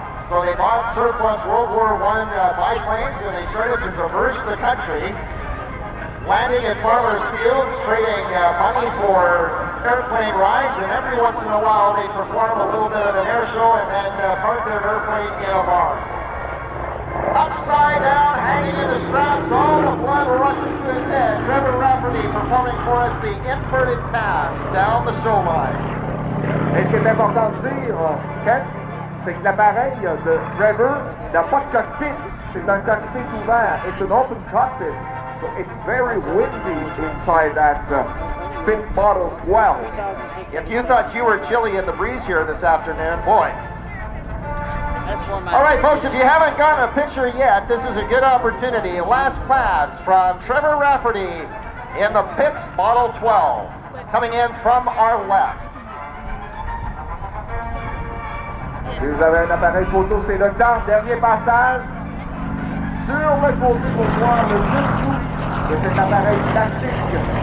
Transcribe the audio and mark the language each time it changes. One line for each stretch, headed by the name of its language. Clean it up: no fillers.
English: So they bought surplus World War I biplanes, and they started to traverse the country, landing at farmers' fields, trading money for airplane rides, and every once in a while they perform a little bit of an air show and then park their airplane in a barn. Upside down, hanging in the straps, all the blood rushing to his head. Trevor Rafferty performing for us the inverted pass down the show line.
French: Et ce qui est important de dire, Ken, c'est que l'appareil de Trevor n'a pas de cockpit. C'est un cockpit ouvert.
English: It's an open cockpit. So it's very windy inside that Fit Model 12. If you thought you were chilly in the breeze here this afternoon, boy. All right, folks, if you haven't gotten a picture yet, this is a good opportunity. Last pass from Trevor Rafferty in the Pitts Model 12, coming in from our left.
French: Si vous avez un appareil photo, c'est le temps. Dernier passage sur le côté pour voir le dessous de cet appareil classique.